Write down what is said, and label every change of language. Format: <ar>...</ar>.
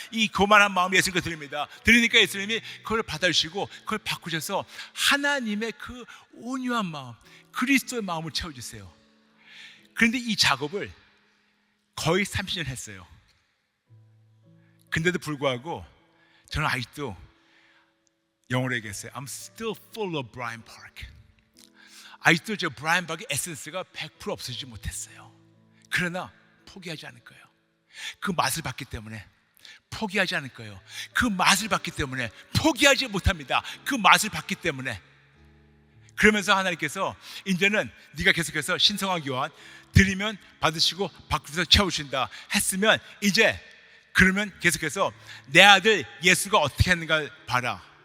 <ko>이 교만한 마음 예수님께 드립니다. 드리니까 예수님이 그걸 받아주시고 그걸 바꾸셔서 하나님의 그 온유한 마음, 그리스도의 마음을 채워주세요. 그런데 이 작업을 거의 30년 했어요. 근데도 불구하고 저는 아직도 영어로 얘기했어요.</ko> <en>I'm still full of Brian Park.</en> <ko>아직도 저 브라이언 박의 에센스가 100% 없어지지 못했어요. 그러나 포기하지 않을 거예요. 그 맛을 봤기 때문에 포기하지 않을 거예요. 그 맛을 봤기 때문에 포기하지 못합니다. 그 맛을 봤기 때문에. 그러면서 하나님께서 이제는 네가 계속해서 신성한 교환 드리면 받으시고 바꾸셔서 채우신다 했으면, 이제 그러면 계속해서 내 아들 예수가 어떻게 했는가 봐라.</ko>